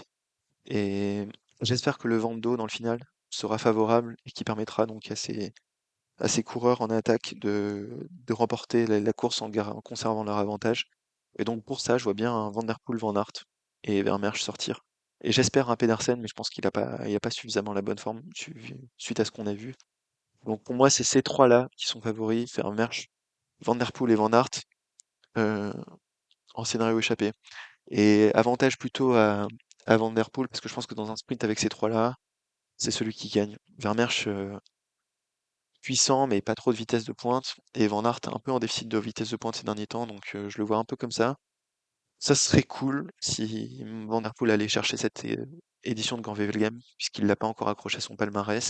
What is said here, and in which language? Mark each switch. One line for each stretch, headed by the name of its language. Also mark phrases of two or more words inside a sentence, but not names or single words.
French: Et j'espère que le vent d'eau dans le final sera favorable et qui permettra donc à ces coureurs en attaque de remporter la course en conservant leur avantage. Et donc pour ça, je vois bien un Van Der Poel, Van Aert et Vermeersch sortir. Et j'espère un Pedersen, mais je pense qu'il a pas suffisamment la bonne forme suite à ce qu'on a vu. Donc pour moi, c'est ces trois-là qui sont favoris, Vermeersch, Van Der Poel et Van Aert euh, en scénario échappé. Et avantage plutôt à Van Der Poel, parce que je pense que dans un sprint avec ces trois-là, c'est celui qui gagne. Vermeersch, puissant, mais pas trop de vitesse de pointe. Et Van Aert, un peu en déficit de vitesse de pointe ces derniers temps, donc je le vois un peu comme ça. Ça serait cool si Van Der Poel allait chercher cette édition de Gand-Wevelgem, puisqu'il l'a pas encore accroché à son palmarès.